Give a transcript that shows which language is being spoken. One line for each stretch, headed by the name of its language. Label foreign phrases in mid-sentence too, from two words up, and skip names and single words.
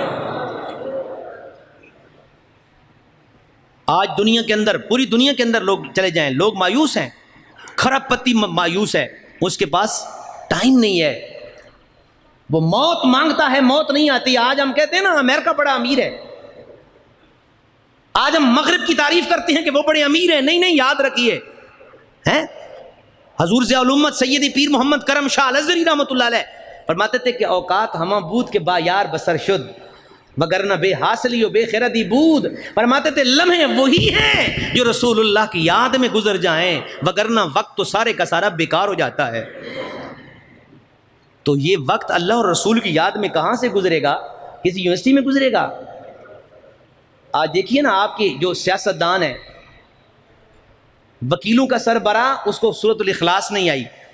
Urdu: آج دنیا کے اندر، پوری دنیا کے اندر لوگ چلے جائیں، لوگ مایوس ہیں، خراب پتی مایوس ہے، اس کے پاس ٹائم نہیں ہے، وہ موت مانگتا ہے، موت نہیں آتی۔ آج ہم کہتے ہیں نا امریکہ بڑا امیر ہے، آج ہم مغرب کی تعریف کرتے ہیں کہ وہ بڑے امیر ہیں۔ نہیں، یاد رکھیے، حضور ضیاء الامت سیدی پیر محمد کرم شاہ الازہری رحمۃ اللہ علیہ فرماتے تھے کہ
Persian: اوقات ہمہ بود کے با یار بسر شد، وگرنہ بے حاصلی و بے خیردی بود۔
Urdu: فرماتے تھے لمحے وہی ہیں جو رسول اللہ کی یاد میں گزر جائیں، وگرنہ وقت تو سارے کا سارا بیکار ہو جاتا ہے۔ تو یہ وقت اللہ اور رسول کی یاد میں کہاں سے گزرے گا؟ کسی یونیورسٹی میں گزرے گا؟ آج دیکھیے نا آپ کی جو سیاستدان ہیں، وکیلوں کا سربراہ، اس کو سورۃ الاخلاص نہیں آئی.